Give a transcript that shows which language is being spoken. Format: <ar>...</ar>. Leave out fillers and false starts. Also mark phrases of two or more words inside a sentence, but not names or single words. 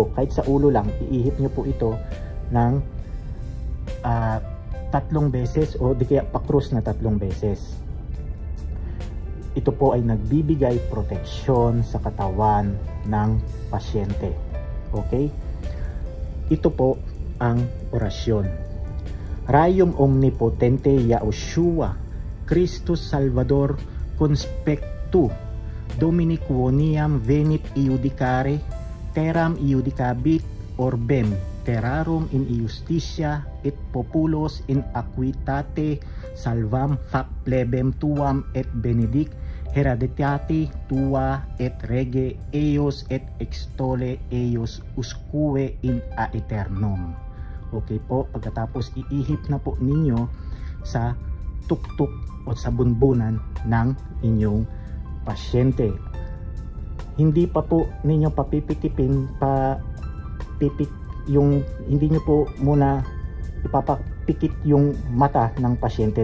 <tl>Kahit sa ulo lang, iihip nyo po ito ng 3 beses o di kaya pakrus na 3 beses. Ito po ay nagbibigay proteksyon sa katawan ng pasyente. Okay, ito po ang orasyon.</tl> <la>Rayum omnipotente Yahushua Christus Salvador conspectu Domini quoniam venit iudicare, terram iudicabit orbem, terrarum in iustitia et populos in aquitate, salvam fac plebem tuam et benedic hereditati tua et rege eius et extole eius usque in aeternum.</la> <tl>Okay po, pagkatapos iihip na po ninyo sa tuktok o sa bunbunan ng inyong pasyente. Hindi pa po ninyo papipikipin hindi nyo po muna ipapapikit yung mata ng pasyente.</tl>